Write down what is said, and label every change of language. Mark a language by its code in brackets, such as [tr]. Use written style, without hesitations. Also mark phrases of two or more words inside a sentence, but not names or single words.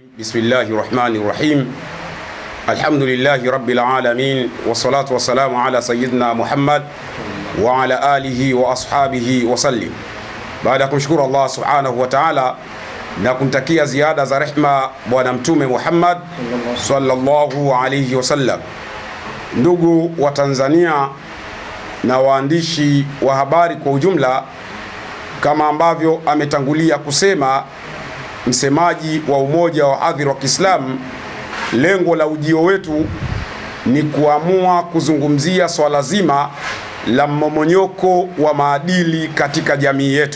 [ar] بسم الله الرحمن الرحيم. الحمد لله رب العالمين والصلاة والسلام على سيدنا محمد وعلى آله وأصحابه وسلم. [sw] Baada ya kumshukuru Allah [ar] سبحانه وتعالى [sw] na kumtakia ziada za rehma bwana mtume Muhammad [ar] صلى الله عليه وسلم, [sw] ndugu wa Tanzania na waandishi wa habari kwa ujumla, kama ambavyo ametangulia kusema msemaji wa Umoja wa Wahadhiri wa Kiislamu, lengo la ujio wetu ni kuamua kuzungumzia swala zima la mmomonyoko wa maadili katika jamii yetu.